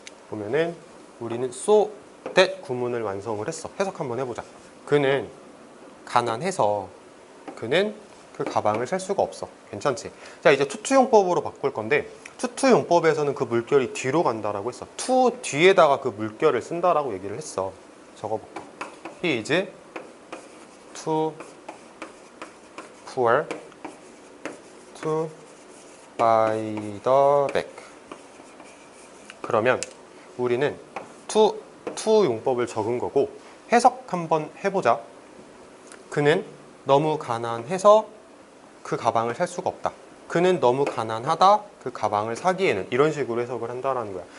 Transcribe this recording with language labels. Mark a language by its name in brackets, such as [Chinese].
[Korean] 보면은 우리는 so that 구문을 완성을 했어. 해석 한번 해보자. 그는 가난해서 그는 그 가방을 살 수가 없어. 괜찮지? 자, 이제 투투용법으로 바꿀 건데 투투용법에서는 그 물결이 뒤로 간다라고 했어. to 뒤에다가 그 물결을 쓴다라고 얘기를 했어. 적어볼게. [English] He is too poor to buy the bag. [Korean] 그러면 우리는 to 용법을 적은 거고 해석 한번 해보자. 그는 너무 가난해서 그 가방을 살 수가 없다. 그는 너무 가난하다. 그 가방을 사기에는 이런 식으로 해석을 한다라는 거야.